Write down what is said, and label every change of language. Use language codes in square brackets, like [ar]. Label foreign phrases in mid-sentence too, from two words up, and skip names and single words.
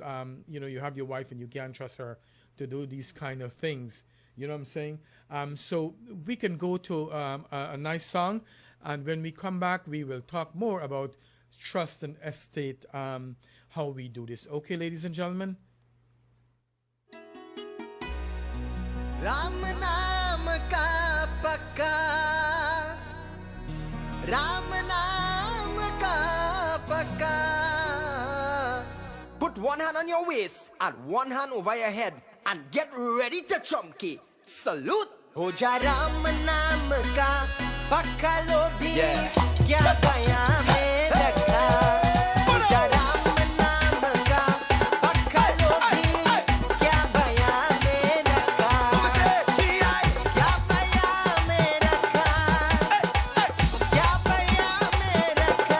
[en] You have your wife and you can't trust her to do these kind of things. You know what I'm saying? So we can go to a nice song, and when we come back, we will talk more about trust and estate, how we do this. Okay, ladies and gentlemen? [hi] राम नाम का पक्का, राम नाम का पक्का. [en] Put one hand on your waist and one hand over your head and get ready to chunky. Salute. [hi] हो जा राम नाम का पक्का लोभी, [en] Yeah. [hi] क्या गया में रखा. हो जा राम नाम का पक्का लोभी, क्या गया में रखा. क्या गया में रखा, क्या गया में रखा.